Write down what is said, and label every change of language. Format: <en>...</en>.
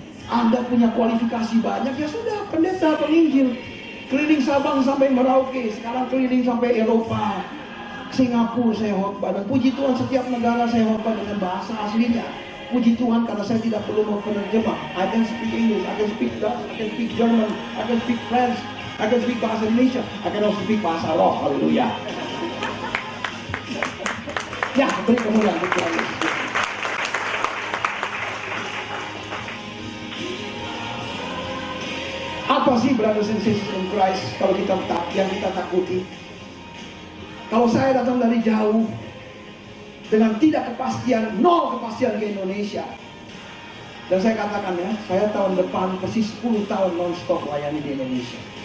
<id>Anda punya kualifikasi banyak, ya sudah, pendeta, penginjil. Keliling Sabang sampai Merauke, sekarang keliling sampai Eropa, Singapura saya khotbah. Dan puji Tuhan setiap negara saya khotbah dengan bahasa aslinya. Puji Tuhan karena saya tidak perlu mau penerjemah.</id> <en>I can speak English, I can speak Dutch, I can speak German, I can speak French, I can speak bahasa Indonesia, I can also speak</en> <id>bahasa roh. Haleluya. Ya, beri kemuliaan untuk Tuhan Yesus. Apa sih</id> <en>brothers and sisters in Christ</en> <id>yang kita takuti? Kalau saya datang dari jauh dengan tidak kepastian, nol kepastian ke Indonesia, dan saya katakan ya, saya tahun depan persis 10 tahun non-stop layani di Indonesia.</id>